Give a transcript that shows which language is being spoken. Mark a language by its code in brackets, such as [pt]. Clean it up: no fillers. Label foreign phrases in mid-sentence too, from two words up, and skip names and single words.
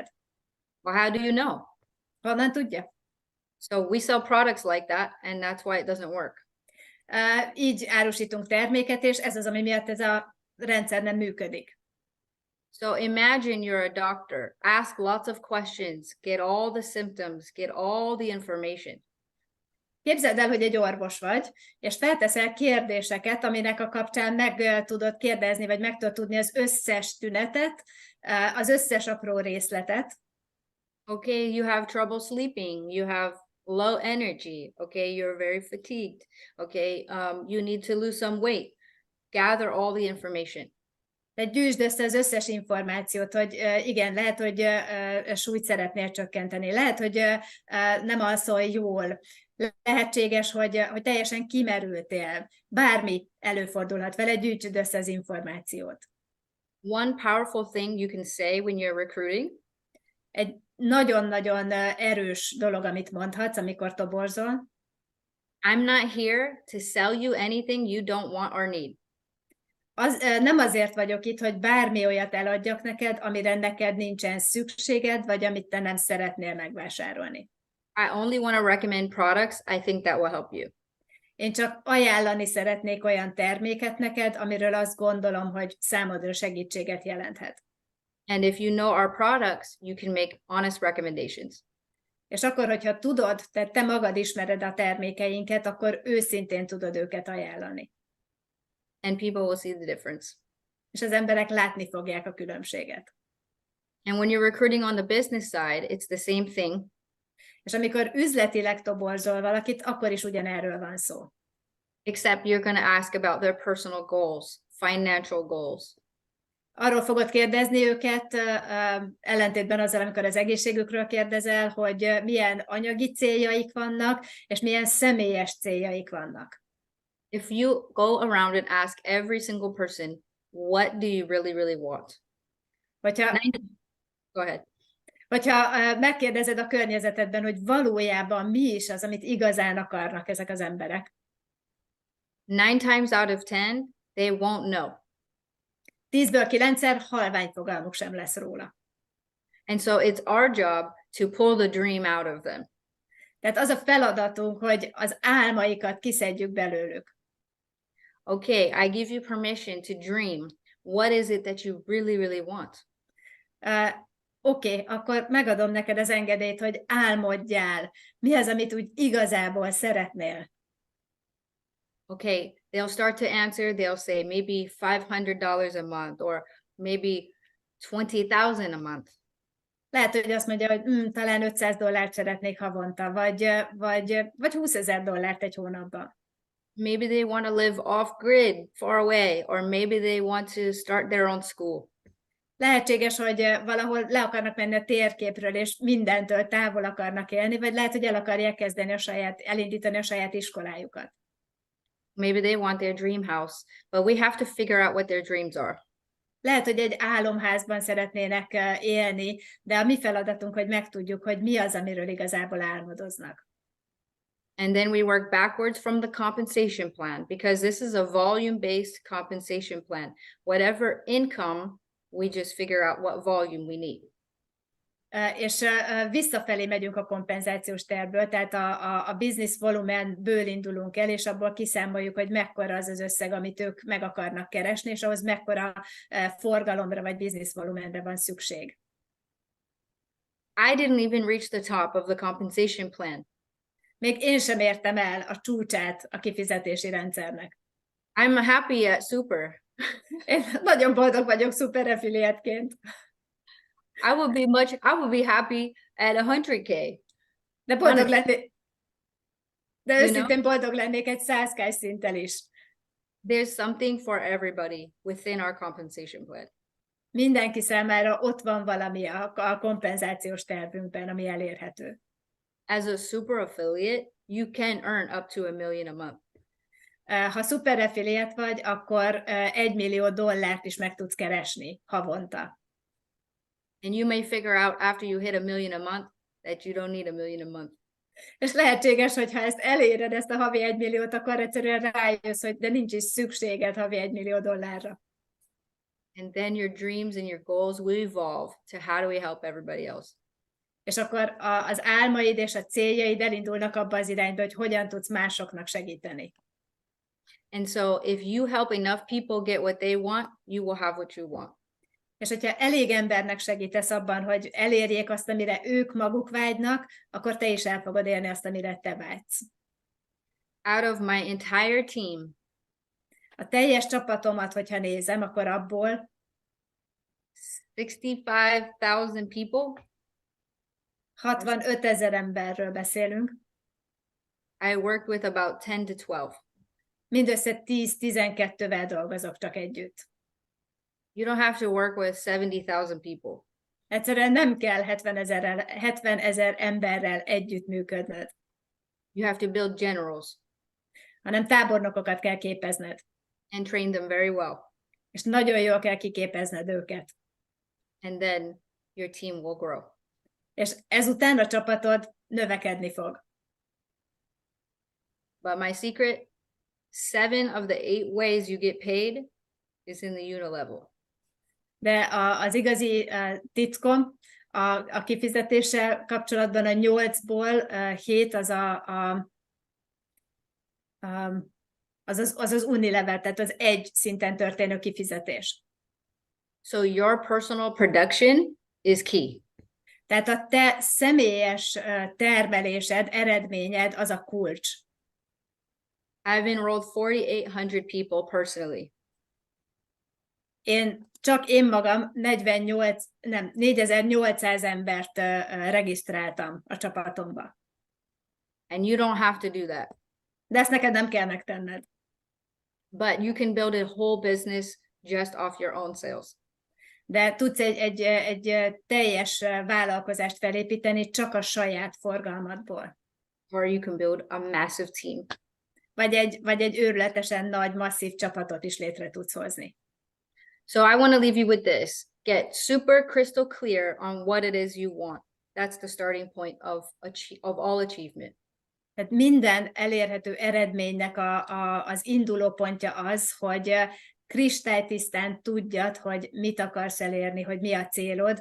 [en] Well, how do you know? [hu] Honnan tudja? [en] So we sell products like that, and that's why it doesn't work. [hu] Így árusítunk terméket, és ez az, ami miatt ez a rendszer nem működik. [en] So imagine you're a doctor, ask lots of questions, get all the symptoms, get all the information. [hu] Képzeld el, hogy egy orvos vagy, és felteszel kérdéseket, aminek a kapcsán meg tudod kérdezni, vagy meg tudod tudni az összes tünetet, az összes apró részletet. [en] Okay, you have trouble sleeping, you have low energy, okay, you're very fatigued, okay, you need to lose some weight. Gather all the information. [hu] Tehát gyűjtsd össze az összes információt, hogy igen, lehet, hogy súlyt szeretnél csökkenteni, lehet, hogy nem alszol jól, lehetséges, hogy teljesen kimerültél, bármi előfordulhat vele, gyűjtsd össze az információt. [en] One powerful thing you can say when you're recruiting. [hu] Egy nagyon-nagyon erős dolog, amit mondhatsz, amikor toborzol. [en] I'm not here to sell you anything you don't want or need. [hu] Nem azért vagyok itt, hogy bármi olyat eladjak neked, amire neked nincsen szükséged, vagy amit te nem szeretnél megvásárolni. [en] I only want to recommend products I think that will help you. [hu] Én csak ajánlani szeretnék olyan terméket neked, amiről azt gondolom, hogy számodra segítséget jelenthet. [en] And if you know our products, you can make honest recommendations. [hu] És akkor, hogyha tudod, te magad ismered a termékeinket, akkor őszintén tudod őket ajánlani. [en] And people will see the difference. [hu] És az emberek látni fogják a különbséget. [en] And when you're recruiting on the business side, it's the same thing. [hu] És amikor üzletileg toborzol valakit, akkor is ugyanerről van szó. [en] Except you're going to ask about their personal goals, financial goals. [hu] Arról fogod kérdezni őket, ellentétben azzal, amikor az egészségükről kérdezel, hogy milyen anyagi céljaik vannak, és milyen személyes céljaik vannak. [en] If you go around and ask every single person, what do you really, really want? Go ahead. [hu] Hogyha megkérdezed a környezetedben, hogy valójában mi is az, amit igazán akarnak ezek az emberek. [en] 9 times out of 10, they won't know. [hu] 10-ből 9-szer halvány fogalmuk sem lesz róla. [en] And so it's our job to pull the dream out of them. [hu] Tehát az a feladatunk, hogy az álmaikat kiszedjük belőlük. [en] Okay, I give you permission to dream. What is it that you really, really want? [hu] Oké, akkor megadom neked az engedélyt, hogy álmodjál. Mi az, amit úgy igazából szeretnél? [en] Okay, they'll start to answer. They'll say maybe $500 a month or maybe 20,000 a month. [hu] Lehet, hogy azt mondja, hogy talán $500 szeretnék havonta, vagy $20,000 egy hónapban. [en] Maybe they want to live off-grid, far away, or maybe they want to start their own school. [hu] Lehetséges, hogy valahol le akarnak menni a térképről, és mindentől távol akarnak élni, vagy lehet, hogy el akarják kezdeni elindítani a saját iskolájukat. [en] Maybe they want their dream house, but we have to figure out what their dreams are. [hu] Lehet, hogy egy álomházban szeretnének élni, de a mi feladatunk, hogy megtudjuk, hogy mi az, amiről igazából álmodoznak. [en] And then we work backwards from the compensation plan, because this is a volume-based compensation plan. Whatever income we just figure out what volume we need. [hu] És visszafelé megyünk a kompenzációs tervből, tehát a business volumenből indulunk el, és abból kiszámoljuk, hogy mekkora az az összeg, amit ők meg akarnak keresni, és ahhoz mekkora forgalomra vagy business volumenre van szükség. [en] I didn't even reach the top of the compensation plan. [hu] Még én sem értem el a csúcsát a kifizetési rendszernek. [en] I'm happy at super. [hu] Én nagyon boldog vagyok szuper affiliate-ként. [en] I would be happy at 100K. [hu] De boldog lennék. De You őszintén boldog lennék egy 100K szinttel is. [en] There's something for everybody within our compensation plan. [hu] Mindenki számára ott van valami a kompenzációs tervünkben, ami elérhető. [en] As a super affiliate, you can earn up to $1 million a month. [hu] Ha szuper affiliate vagy, akkor $1 millió is meg tudsz keresni havonta. [en] And you may figure out after you hit $1 million a month that you don't need $1 million a month. [hu] És lehetséges, hogy ha ezt eléred, ezt a havi 1 milliót, akkor egyszerűen rájössz, hogy de nincs is szükséged havi $1 millió. [en] And then your dreams and your goals will evolve to how do we help everybody else. [hu] És akkor az álmaid és a céljaid elindulnak abba az irányba, hogy hogyan tudsz másoknak segíteni. [en] And so if you help enough people get what they want, you will have what you want. [hu] És hogyha elég embernek segítesz abban, hogy elérjék azt, amire ők maguk vágynak, akkor te is el fogod érni azt, amire te vágysz. [en] Out of my entire team, [hu] a teljes csapatomat, hogyha nézem, akkor abból [en] 65,000 people, [hu] 65 000 emberről beszélünk. [en] I work with about 10 to 12. [hu] Mindössze 10-12-vel dolgozok csak együtt. [en] You don't have to work with 70,000 people. [hu] Egyszerűen nem kell 70 000 emberrel együttműködnöd. [en] You have to build generals. [hu] Hanem tábornokokat kell képezned. [en] And train them very well. [hu] És nagyon jól kell kiképezned őket. [en] And then your team will grow. [hu] És ezután a csapatod növekedni fog. [en] But my secret, 7 of the 8 ways you get paid is in the unilevel. [hu] De az igazi titkom a kifizetéssel kapcsolatban a 8-ból 7 az unilevel, tehát az egy szinten történő kifizetés. [en] So your personal production is key. [hu] Tehát a te személyes termelésed, eredményed az a kulcs. [en] I've enrolled 4,800 people personally. [hu] Csak én magam 4,800 embert regisztráltam a csapatomba. [en] And you don't have to do that. [hu] De ezt neked nem kell megtenned. [en] But you can build a whole business just off your own sales. [hu] De tudsz egy teljes vállalkozást felépíteni csak a saját forgalmadból. [en] Or you can build a massive team. [hu] Vagy egy őrületesen nagy, masszív csapatot is létre tudsz hozni. [en] So I want to leave you with this. Get super crystal clear on what it is you want. That's the starting point of all achievement. [hu] Tehát minden elérhető eredménynek az induló pontja az, hogy kristálytisztán tudjad, hogy mit akarsz elérni, hogy mi a célod.